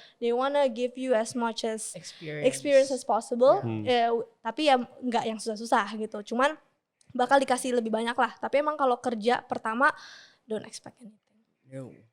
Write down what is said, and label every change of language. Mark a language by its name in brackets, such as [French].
[English] They wanna give you as much as experience as possible. [Indonesian] Tapi ya nggak yang susah-susah gitu. Cuman bakal dikasih lebih banyak lah. Tapi emang kalau kerja pertama [English] don't expect anything.